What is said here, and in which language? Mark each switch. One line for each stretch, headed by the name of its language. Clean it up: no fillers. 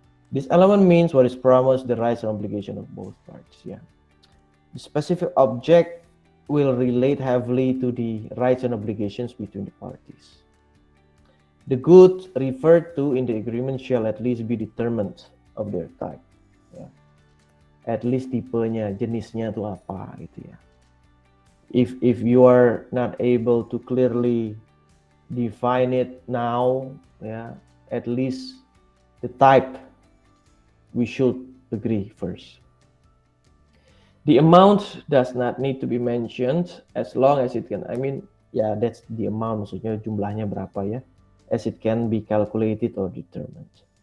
English: This element means what is promised, the rights and obligation of both parties. Yeah. The specific object will relate heavily to the rights and obligations between the parties. The good referred to in the agreement shall at least be determined of their type.
Indonesian: Ya. At least tipenya, jenisnya itu apa gitu ya.
English: If you are not able to clearly define it now, ya, at least the type we should agree first. The amount does not need to be mentioned as long as it can, yeah, that's the amount,
Indonesian: maksudnya jumlahnya berapa ya,
English: as it can be calculated or determined.